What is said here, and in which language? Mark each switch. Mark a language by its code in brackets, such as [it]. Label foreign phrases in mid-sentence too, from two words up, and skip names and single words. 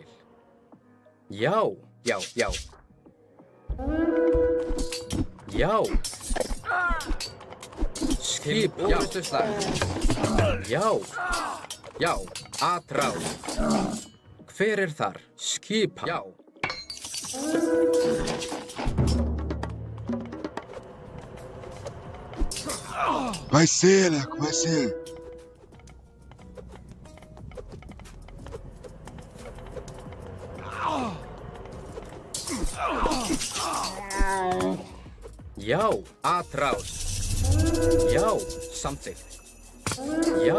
[is] Já. Já. Já. Já. Skip. Orrustuslag. Já. Já. Atráð. Hver þar? Skipan. Já. [pt] Vai ser, Leco, vai ser. [is] Já. Atráð. Já. Samþykkt. Já.